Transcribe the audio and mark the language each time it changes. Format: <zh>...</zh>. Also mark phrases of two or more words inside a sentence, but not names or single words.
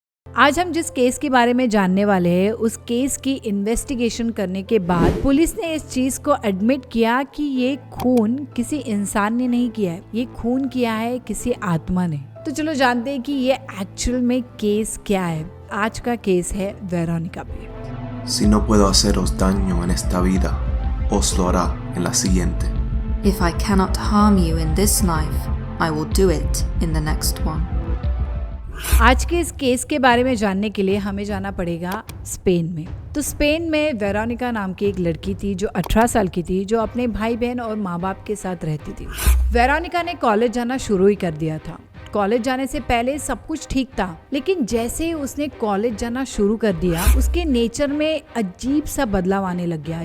<hi>आज हम जिस केस के बारे में जानने वाले हैं, उस केस की इन्वेस्टिगेशन करने के बाद पुलिस ने इस चीज को एडमिट किया कि ये खून किसी इंसान ने नहीं किया है, ये खून किया है किसी आत्मा ने। तो चलो जानते हैं कि ये एक्चुअल में केस क्या है। आज का केस है वेरोनिका पे।</hi> <es>Si no puedo haceros daño en esta vida, os lo hará en la siguiente.</es> <en>If I cannot harm you in this life, I will do it in the next one.</en> <hi>आज के इस केस के बारे में जानने के लिए हमें जाना पड़ेगा स्पेन में। तो स्पेन में वेरोनिका नाम की एक लड़की थी जो 18 साल की थी, जो अपने भाई बहन और माँ बाप के साथ रहती थी। वेरोनिका ने कॉलेज जाना शुरू ही कर दिया था। कॉलेज जाने से पहले सब कुछ ठीक था, लेकिन जैसे ही उसने कॉलेज जाना शुरू कर दिया, उसके नेचर में अजीब सा बदलाव आने लग गया।</hi>